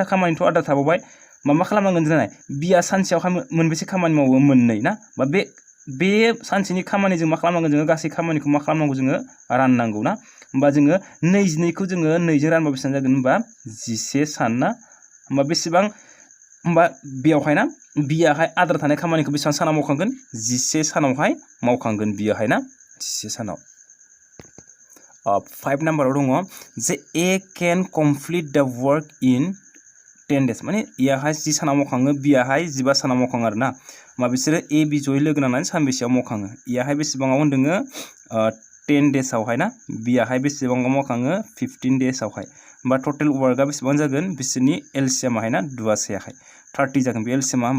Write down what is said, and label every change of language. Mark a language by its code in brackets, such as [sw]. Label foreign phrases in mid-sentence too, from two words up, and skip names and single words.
[brx] खामानिथ' आद्रा थाबावबाय मा खालामनांगोन जोंना बिया सानसेयावहाय मोनबेसे खामानि मावो मोननै ना बा बे सानसेनि खामानिजों मा खालामनांगोन जोङो गासै खामानिखौ मा खालामनांगौ जोङो राननांगौ ना होमबा जोङो 22खौ जोङो 2 जों रानबा बेसेबां जागोन होमबा 11 सान ना होमबा बेसेबां होमबा बेयावहाय ना बियाहाय आद्रा थानाय खामानिखौ बेसेबां सानाव मावखांगोन 11 सानावहाय मावखांगोन बियाहाय ना 11 सानाव 5 नाम्बाराव दङ जे [en] a can complete the work in 10 days [brx] माने इयाहाय 10 सानाव मावखाङो बियाहाय 15 सानाव मावखाङो आरो ना होमबा बिसोरो a b जयै लोगो नांनानै सानबेसेयाव मावखाङो इयाहाय बेसेबाङाव होनदोङो 10 डेसआवहाय ना बियाहाय बेसेबाङाव मावखाङो 15 डेसआवहाय होमबा [en] total work [brx] बेसेबां जागोन बिसोरनि एलसिएमाहाय ना दुवासेयाहाय 30 जागोन बे एलसिएमा होमबा